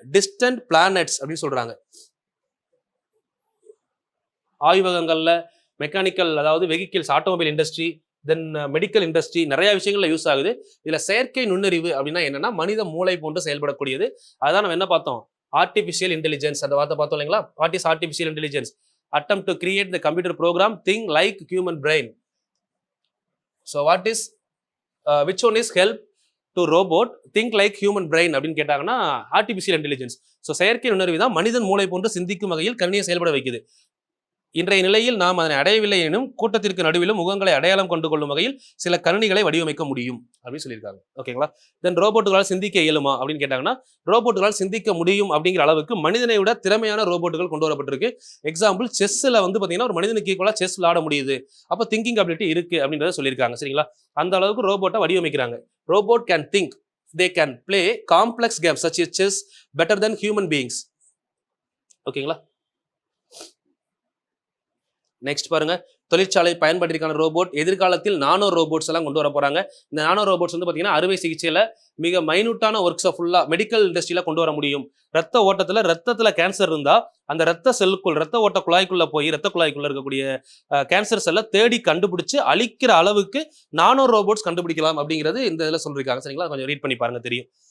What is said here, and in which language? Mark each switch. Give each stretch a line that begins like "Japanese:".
Tamil: Distant planets அப்படின்னு சொல்றாங்க. ஆய்வகங்கள்ல mechanical, அதாவது வெஹிக்கிள்ஸ், ஆட்டோமொபைல் இண்டஸ்ட்ரி, தென் மெடிக்கல் இண்டஸ்ட்ரி, நிறைய விஷயங்கள்ல யூஸ் ஆகுது. இதுல செயற்கை நுண்ணறிவு அப்படின்னா என்னன்னா மனித மூளை போன்று செயல்படக்கூடியது. அதான் நம்ம என்ன பார்த்தோம்? Artificial intelligence. அந்த வார்த்தை பார்த்தோம் இல்லைங்களா?
English: What is artificial intelligence? attempt to create the computer program think like human brain. So what is which one is help to robot think like human brain
Tamil: அப்படின்னு கேட்டாங்கன்னா
English: Artificial intelligence.
Tamil: ஸோ செயற்கை நுண்ணறிவு தான் மனிதன் மூளை போன்று சிந்திக்கும் வகையில் கணினியை செயல்பட வைக்குது. இன்றைய நிலையில் நாம் அதனை அடையவில்லை எனும் கூட்டத்திற்கு நடுவிலும் முகங்களை அடையாளம் கொண்டு கொள்ளும் வகையில் சில கணினிகளை வடிவமைக்க முடியும் அப்படின்னு சொல்லியிருக்காங்க. ஓகேங்களா? தென் ரோபோட்டுகளால் சிந்திக்க இயலுமா அப்படின்னு கேட்டாங்கன்னா ரோபோட்டுகளால் சிந்திக்க முடியும் அப்படிங்கிற அளவுக்கு மனிதனை விட திறமையான ரோபோட்டுகள் கொண்டு வரப்பட்டிருக்கு. எக்ஸாம்பிள் செஸ்ல வந்து பாத்தீங்கன்னா ஒரு மனிதனுக்கு ஈக்குவலா செஸ் விளையாட முடியுது. அப்போ திங்கிங் அபிலிட்டி இருக்கு அப்படின்றத சொல்லியிருக்காங்க. சரிங்களா? அந்த அளவுக்கு ரோபோட்டை வடிவமைக்கிறாங்க.
English: Robot can think, they can play complex games such as chess better than human beings.
Tamil: ஓகேங்களா? நெக்ஸ்ட் பாருங்க, தொழிற்சாலை பயன்பாட்டிற்கான ரோபோட். எதிர்காலத்தில் நானோ ரோபோட்ஸ் எல்லாம் கொண்டு வர போறாங்க. இந்த நானோ ரோபோட்ஸ் வந்து பாத்தீங்கன்னா அறுவை சிகிச்சையில மிக மைனூட்டான ஒர்க்ஸை ஃபுல்லா மெடிக்கல் இண்டஸ்ட்ரியில கொண்டு வர முடியும். ரத்தத்துல கேன்சர் இருந்தா அந்த ரத்த செல்லுக்குள், ரத்த ஓட்ட குழாய்க்குள்ள போய் ரத்த குழாய்க்குள்ள இருக்கக்கூடிய கேன்சர் செல்லை தேடி கண்டுபிடிச்சு அழிக்கிற அளவுக்கு நானோ ரோபோட்ஸ் கண்டுபிடிக்கலாம் அப்படிங்கிறது இந்த இதில் சொல்லியிருக்காங்க. சரிங்களா? கொஞ்சம் ரீட் பண்ணி பாருங்க, தெரியும்.